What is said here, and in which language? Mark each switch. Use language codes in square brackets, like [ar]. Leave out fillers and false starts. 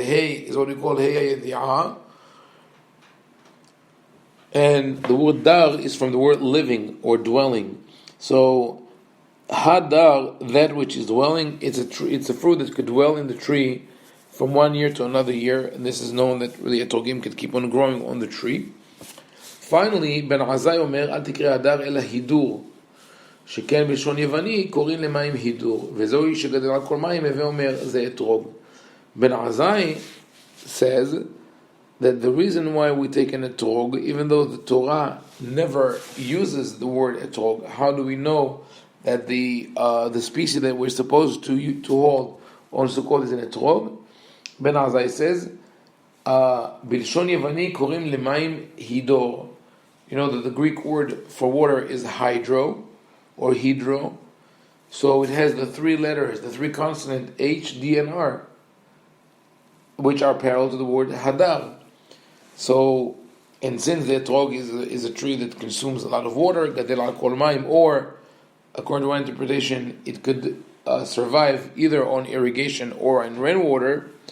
[en] The hay is what we call hay yedi'ah, and the word dar is from the word living or dwelling. So hadar, that which is dwelling, it's a fruit that could dwell in the tree from 1 year to another year, and this is known that really etrogim could keep on growing on the tree. Finally, [he] Ben Azai Omer, al tikre hadar ela hidur, שכן בלשון יווני קוראים למים הידור, וזוהי שגדל על כל מים, הווה אומר זה אתרוג. [en] Ben Azai says that the reason why we take an etrog, even though the Torah never uses the word etrog, how do we know that the species that we're supposed to hold on Sukkot is an etrog? Ben Azai says, [he] בלשון יווני קוראים למים הידור. [en] You know that the Greek word for water is hydro, or hydro. So it has the 3 letters, the 3 consonants, H, D, and R, which are parallel to the word hadar. So, and since the etrog is a tree that consumes a lot of water, [he] gadel al kol mayim, [en] or, according to one interpretation, it could survive either on irrigation or in rainwater.